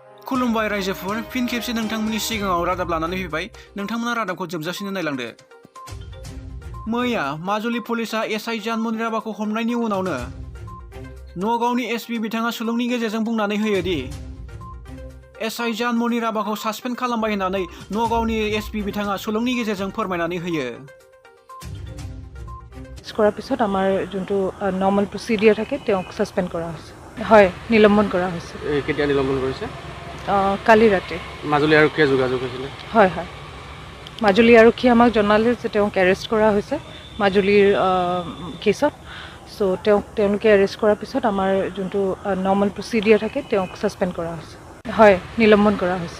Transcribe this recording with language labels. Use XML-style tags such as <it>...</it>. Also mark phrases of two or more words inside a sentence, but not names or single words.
<brx>खुलुमबाय रायजोफोर फिन खेबसे नोंथांमोननि सिगाङाव रादाब लानानै फैबाय नोंथांमोना रादाबखौ जोबजासिनो नायलांदो मैया माजुलि पुलिसा एसआइ जानमनि राभाखौ हमनायनि उनावनो नगावनि एसपि बिथाङा सुलुंनि गेजेरजों बुंनानै होयो दि एसआइ जानमनि राभाखौ सासपेन्ड खालामबाय होननानै नगावनि एसपि बिथाङा सुलुंनि गेजेरजों फोरमायनानै होयो</brx> <as>কৰাৰ পিছত আমাৰ যোনটো</as> <en>normal procedure</en> <as>থাকে তেওঁক সাসপেন্ড কৰা হৈছে হয় নিলম্বন কৰা হৈছে কেতিয়া নিলম্বন কৰিছে কালি ৰাতি মাজুলী আৰক্ষীয়ে যোগাযোগ হৈছিলে হয় হয় মাজুলী আৰক্ষীয়ে আমাক জনালে যে তেওঁক এৰেষ্ট কৰা হৈছে মাজুলীৰ কেছত সো তেওঁলোকে এৰেষ্ট কৰাৰ পিছত আমাৰ যোনটো</as> <en>normal procedure</en> <as>থাকে তেওঁক সাসপেন্ড কৰা হৈছে হয় নিলম্বন কৰা হৈছে</as>